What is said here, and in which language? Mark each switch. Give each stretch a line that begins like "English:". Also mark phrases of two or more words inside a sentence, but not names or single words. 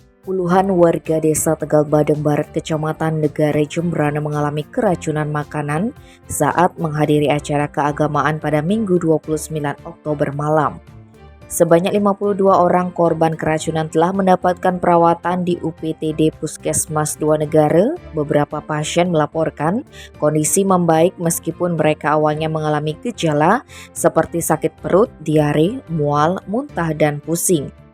Indonesian: Puluhan warga desa Tegal Badeng Barat, Kecamatan Negare Jembrana mengalami keracunan makanan saat menghadiri acara keagamaan pada Minggu 29 Oktober malam. Sebanyak 52 orang korban keracunan telah mendapatkan perawatan di UPTD Puskesmas 2 Negare. Beberapa pasien melaporkan kondisi membaik meskipun mereka awalnya mengalami gejala seperti sakit perut, diare, mual, muntah, dan pusing.